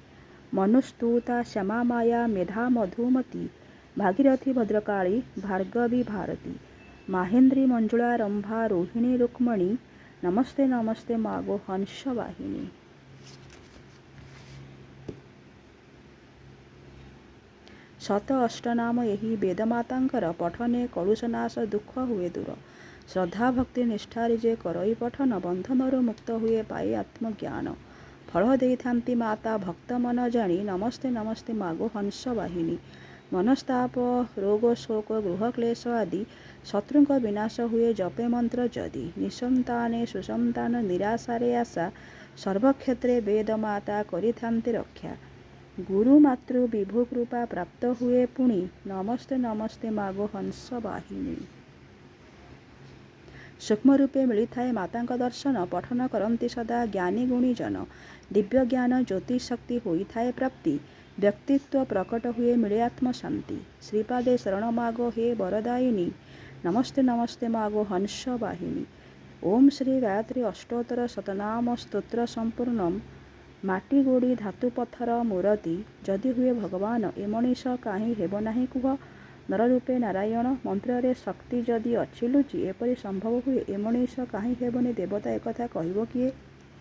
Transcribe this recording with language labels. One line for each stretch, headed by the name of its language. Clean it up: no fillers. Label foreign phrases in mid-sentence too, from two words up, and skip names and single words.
Odia: ମନୁସ୍ତୁତା ଶ୍ୟାମା ମାୟା ମେଧା ମଧୁମତୀ, ଭାଗୀରଥୀ ଭଦ୍ରକାଳୀ ଭାର୍ଗବୀ ଭାରତୀ। ମାହେନ୍ଦ୍ରୀ ମଞ୍ଜୁଳା ରମ୍ଭା ରୋହିଣୀ ରୁକ୍ମିଣୀ, ନମସ୍ତେ ନମସ୍ତେ ମାଗୋ ହଂସବାହିନୀ। ଶତ ଅଷ୍ଟନାମ ଏହି ବେଦମାତାଙ୍କର, ପଠନେ କଳୁଷନାଶ ଦୁଃଖ ହୁଏ ଦୂର। ଶ୍ରଦ୍ଧା ଭକ୍ତି ନିଷ୍ଠାରେ ଯେ କରଇ ପଠନ, ବନ୍ଧନରୁ ମୁକ୍ତ ହୁଏ ପାଏ ଆତ୍ମଜ୍ଞାନ। ଫଳ ଦେଇଥାନ୍ତି ମାତା ଭକ୍ତ ମନ ଜାଣି, ନମସ୍ତେ ନମସ୍ତେ ମାଗୋ ହଂସବାହିନୀ। ମନସ୍ତାପ ରୋଗ ଶୋକ ଗୃହକ୍ଲେଶ ଆଦି ଶତ୍ରୁଙ୍କ ବିନାଶ ହୁଏ ଜପେ ମନ୍ତ୍ର ଯଦି। ନିଃସନ୍ତାନେ ସୁସନ୍ତାନ ନିରାଶାରେ ଆଶା, ସର୍ବକ୍ଷେତ୍ରେ ବେଦ ମାତା କରିଥାନ୍ତି ରକ୍ଷା। ଗୁରୁ ମାତୃ ବିଭୁ କୃପା ପ୍ରାପ୍ତ ହୁଏ ପୁଣି, ନମସ୍ତେ ନମସ୍ତେ ମାଗୋ ହଂସବାହିନୀ। ସୂକ୍ଷ୍ମ ରୂପେ ମିଳିଥାଏ ମାତାଙ୍କ ଦର୍ଶନ, ପଠନ କରନ୍ତି ସଦା ଜ୍ଞାନୀ ଗୁଣୀ ଜନ। ଦିବ୍ୟ ଜ୍ଞାନ ଜ୍ୟୋତି ଶକ୍ତି ହୋଇଥାଏ ପ୍ରାପ୍ତି, ବ୍ୟକ୍ତିତ୍ୱ ପ୍ରକଟ ହୁଏ ମିଳେ ଆତ୍ମ ଶାନ୍ତି। ଶ୍ରୀପାଦେ ଶରଣ ମାଗୋ ହେ ବରଦାୟିନୀ, ନମସ୍ତେ ନମସ୍ତେ ମାଗୋ ହଂସବାହିନୀ।
Sanskrit: ओम श्री गायत्री अष्टोत्तर शतनाम स्तोत्र संपूर्णम।
Odia: ମାଟି ଗୋଡ଼ି ଧାତୁ ପଥର ମୂର୍ତ୍ତି, ଯଦି ହୁଏ ଭଗବାନ ଏ ମଣିଷ କାହିଁ ହେବ ନାହିଁ କୁହ। ନର ରୂପେ ନାରାୟଣ ମନ୍ତ୍ରେ ଶକ୍ତି ଯଦି ଅଛି ଲୁଚି, ଏପରି ସମ୍ଭବ ହୁଏ ଏ ମଣିଷ କାହିଁ ହେବନି ଦେବତା ଏକଥା କହିବ କିଏ।